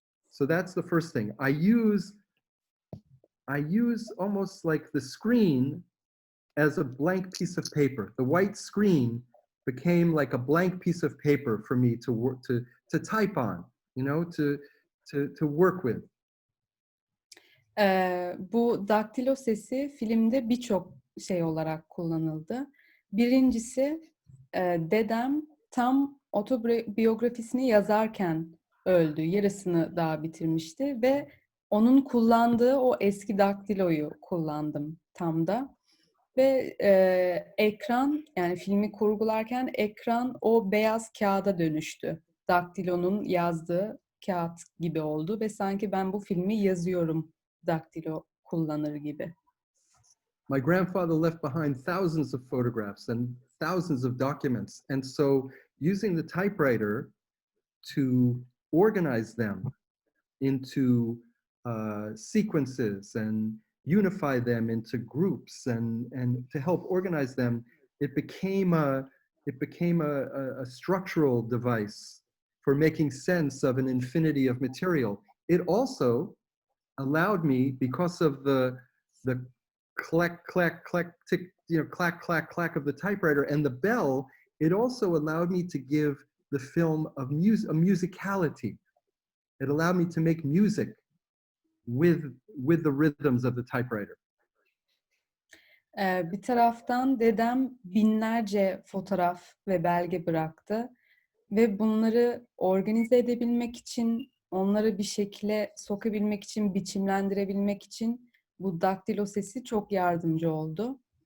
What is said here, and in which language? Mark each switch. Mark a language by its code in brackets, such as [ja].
[en] So that's the first thing. I use almost like the screen as a blank piece of paper. The white screen became like a blank piece of paper for me to work to type on, you know, to work with. [tr] Bu daktilo sesi filmde birçok şey olarak kullanıldı. Birincisi, dedem tam otobiyografisini yazarken öldü. Yarısını daha bitirmişti ve onun kullandığı o eski daktiloyu kullandım tam da. Ve ekran, yani filmi kurgularken ekran o beyaz kağıda dönüştü. Daktilonun yazdığı kağıt gibi oldu ve sanki ben bu filmi yazıyorum daktilo kullanır gibi. [en] My grandfather left behind thousands of photographs and thousands of documents. And so using the typewriter to organize them into sequences and unify them into groups and to help organize them, it became a structural device for making sense of an infinity of material. It also allowed me, because of the clack, clack, clack, tick, you know, clack, clack, clack of the typewriter and the bell, it also allowed me to give the film a musicality. It allowed me to make music with the rhythms of the typewriter. [tr] Bir taraftan dedem binlerce fotoğraf ve belge bıraktı ve bunları organize edebilmek için, onları bir şekilde sokabilmek için, biçimlendirebilmek için bu daktilo sesi çok yardımcı oldu.